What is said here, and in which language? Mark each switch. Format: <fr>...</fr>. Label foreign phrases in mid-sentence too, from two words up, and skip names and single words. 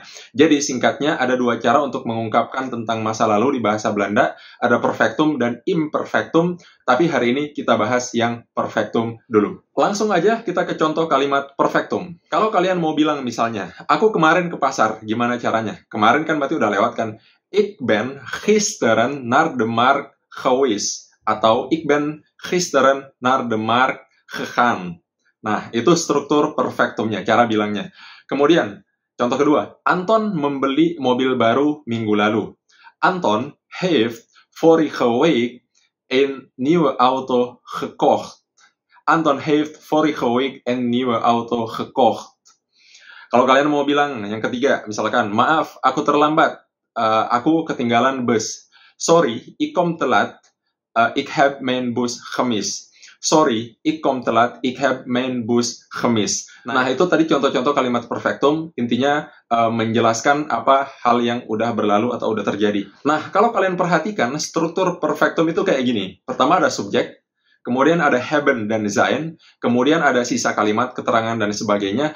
<id>Jadi singkatnya ada dua cara untuk mengungkapkan tentang masa lalu di bahasa Belanda. Ada perfectum dan imperfectum, tapi hari ini kita bahas yang perfectum dulu. Langsung aja kita ke contoh kalimat perfectum. Kalau kalian mau bilang misalnya, aku kemarin ke pasar, gimana caranya? Kemarin kan berarti udah lewat kan?</id> <nl>Ik ben gisteren naar de markt geweest. Atau ik ben gisteren naar de markt gegaan.</nl> <id>Nah, itu struktur perfectumnya, cara bilangnya. Kemudian, contoh kedua, Anton membeli mobil baru minggu lalu.</id> <nl>Anton heeft vorige week een nieuwe auto gekocht. Anton heeft vorige week een nieuwe auto gekocht.</nl> <id>Kalau kalian mau bilang yang ketiga, misalkan, maaf, aku terlambat. Aku ketinggalan bus.</id> <nl>Sorry, ik kom te laat. Ik heb mijn bus gemist. Sorry, ik kom te laat. Ik heb mijn bus gemist.</nl> <id>Nah, itu tadi contoh-contoh kalimat perfectum. Intinya menjelaskan apa hal yang udah berlalu atau udah terjadi. Nah, kalau kalian perhatikan, struktur perfectum itu kayak gini. Pertama ada subjek, kemudian ada haben dan sein, kemudian ada sisa kalimat, keterangan, dan sebagainya.</id>